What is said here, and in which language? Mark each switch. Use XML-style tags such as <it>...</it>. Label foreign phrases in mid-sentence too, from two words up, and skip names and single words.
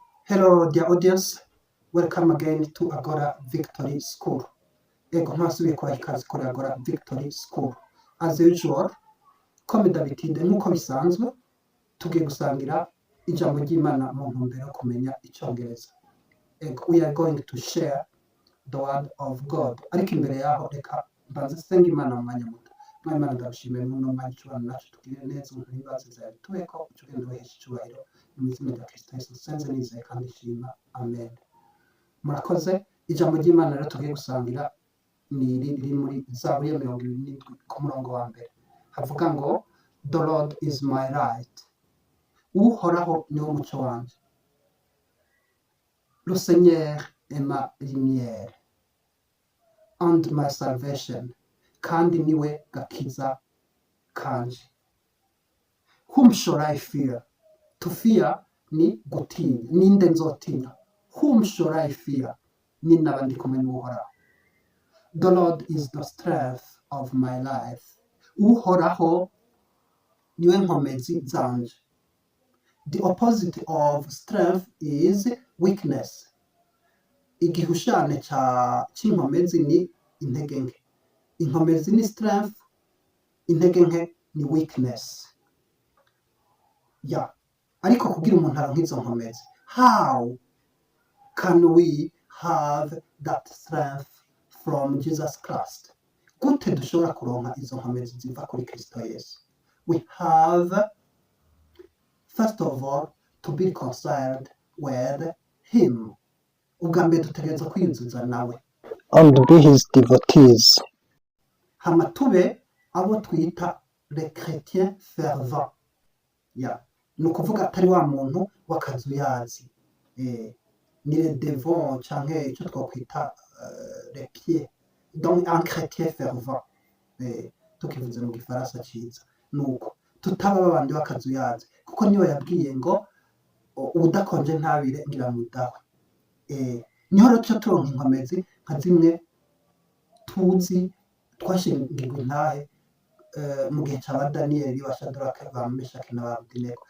<en>Hello, dear audience. Welcome again to Agora Victory School.</en> <rn>Ego ntasubiye kubaha ikaze kuri Agora Victory School.</rn> <en>As usual,</en> <fr>comme d'habitude,</fr> <rn>nk'uko bisanzwe, tugiye gusangira ijambo ry'Imana mu ntumbero yo kumenya Icyongereza. Ego,</rn> <en>we are going to share the word of God.</en> <rn>Ariko imbere yaho reka mbanze senga Imana mu mwanya muto. Imana ndabishimiye muno mwanya icyubahiro nacu tugire neza umuntu n'ibibazo zawe tubeko ucugende wihesha icyubahiro mu izina rya Kristo Yesu senze nizeye kandi shima amen. Murakoze ijambo ry'Imana rero tugiye gusangira ni riri muri Zaburi ya 27 ku murongo wa mbere havuga ngo</rn> <en>the Lord is my light,</en> <rn>uhoraho niwo muco wanje,</rn> <fr>le Seigneur est ma lumière</fr> <en>and my salvation,</en> <rn>kandi niwe gakiza kanje.</rn> <en>Whom shall I fear? To fear</en> <rn>ni gutinya, ninde nzotinya?</rn> <en>Whom shall I fear?</en> <rn>Ni naba ndi kumwe n'uhoraho.</rn> <en>The Lord is the strength of my life.</en> <rn>Uhoraho niwe nkomezi zanje.</rn> <en>The opposite of strength is weakness.</en> <rn>Igihushane c'inkomezi ni intege nke. Inkomezi ni strength, intege nke ni weakness. Ariko kugira umuntu aronke izo nkomezi,</rn> <en>how can we have that strength from Jesus Christ?</en> <rn>Gute dushobora kuronka izo nkomezi ziva kuri Kristo Yesu?</rn> <en>We have, first of all, to be reconciled with him.</en> <rn>Ubwa mbere dutegerezwa kwiyuzuza nawe.</rn> <en>And be his devotees.</en> <rn>Hama tube abo twita</rn> <fr>les chrétiens fervents.</fr> <rn>Ni ukuvuga atari wa muntu w'akazuyazi. Ni</rn> <fr>les devants</fr> <rn>canke icyo twakwita</rn> <fr>les pieds. Donc un chrétien fervent.</fr> <rn>Tukivuze mu gifaransa ciza. Nuko tutaba babandi w'akazuyazi. Kuko niyo yabwiye ngo udakonje ntabire ngira mudawe. Niho rero tuca turonka inkomezi nka zimwe tuzi twashingirwa intahe mu gihe cya Daniyeli wa Shadaraka ba Meshaki na Abedenego.</rn>